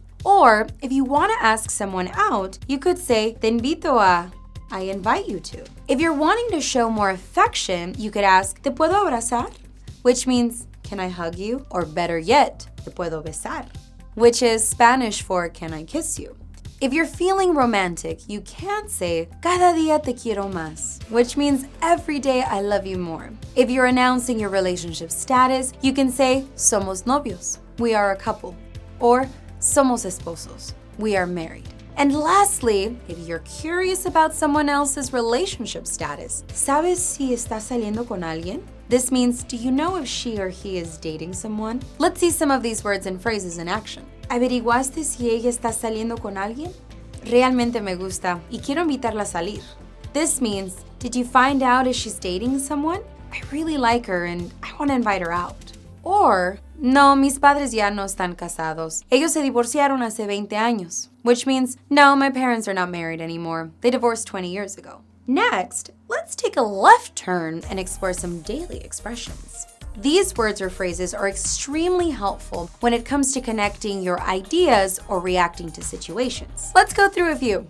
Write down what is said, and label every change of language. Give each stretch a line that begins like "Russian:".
English: Or if you want to ask someone out, you could say, te invito a, I invite you to. If you're wanting to show more affection, you could ask, ¿te puedo abrazar? Which means, can I hug you? Or better yet, ¿te puedo besar? Which is Spanish for, can I kiss you? If you're feeling romantic, you can say, cada día te quiero más, which means every day I love you more. If you're announcing your relationship status, you can say, somos novios, we are a couple. Or, somos esposos, we are married. And lastly, if you're curious about someone else's relationship status, ¿sabes si está saliendo con alguien? This means, do you know if she or he is dating someone? Let's see some of these words and phrases in action.
Spanish: ¿Averiguaste si ella está saliendo con alguien? Realmente me gusta y quiero invitarla a salir.
English: This means, did you find out if she's dating someone? I really like her and I want to invite her out.
Spanish: Or, no, mis padres ya no están casados. Ellos se divorciaron hace 20 años.
English: Which means, no, my parents are not married anymore. They divorced 20 years ago. Next, let's take a left turn and explore some daily expressions. These words or phrases are extremely helpful when it comes to connecting your ideas or reacting to situations. Let's go through a few.